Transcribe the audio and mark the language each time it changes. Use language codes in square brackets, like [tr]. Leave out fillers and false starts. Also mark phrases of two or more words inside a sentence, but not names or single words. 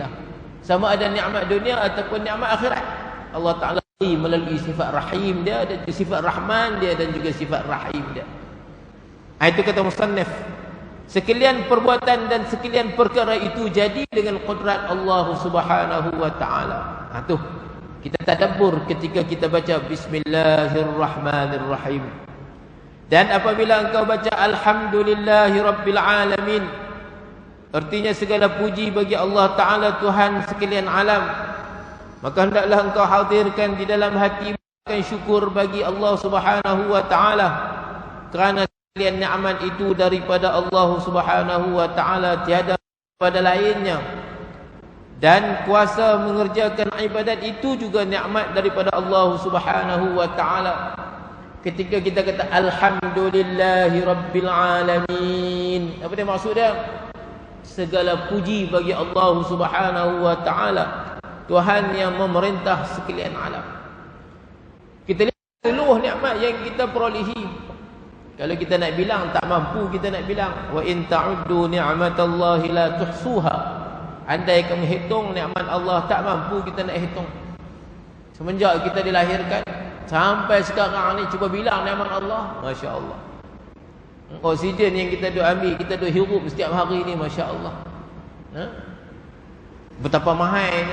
[ms] Sama ada nikmat dunia ataupun nikmat akhirat, Allah Ta'ala beri melalui sifat Rahim dia, dan sifat Rahman dia, dan juga sifat Rahim dia. Itu kata musannif, sekalian perbuatan dan sekalian perkara itu jadi dengan qudrat Allah [ar] سبحانه وتعالى. [ms] Tu kita tadabbur ketika kita baca Bismillahirrahmanirrahim. Dan apabila engkau baca [ar] الحمد لله رب العالمين, [ms] artinya segala puji bagi Allah Ta'ala Tuhan sekalian alam, maka hendaklah engkau hadirkan di dalam hati syukur bagi Allah [ar] سبحانه وتعالى, [ms] kerana sekalian nikmat itu daripada Allah [ar] سبحانه وتعالى, [ms] tiada pada lainnya. Dan kuasa mengerjakan ibadat itu juga nikmat daripada Allah [ar] سبحانه وتعالى. [ms] Ketika kita kata [ar] الحمد لله رب العالمين, [ms] apa dia maksud dia? Segala puji bagi Allah [ar] سبحانه وتعالى, [ms] Tuhan yang memerintah sekalian alam. Kita lihat seluruh nikmat yang kita perolehi. Kalau kita nak bilang, tak mampu kita nak bilang. [ar] وإن تعدوا نعمة الله لا تحصوها. [ms] Andai kamu hitung nikmat Allah, tak mampu kita nak hitung. Semenjak kita dilahirkan sampai sekarang ni, cuba bilang nikmat Allah. [ar] ما شاء الله. [ms] Oksigen yang kita duk ambil, kita duk hirup setiap hari ni, [ar] ما شاء الله. [ms] Betapa mahalnya.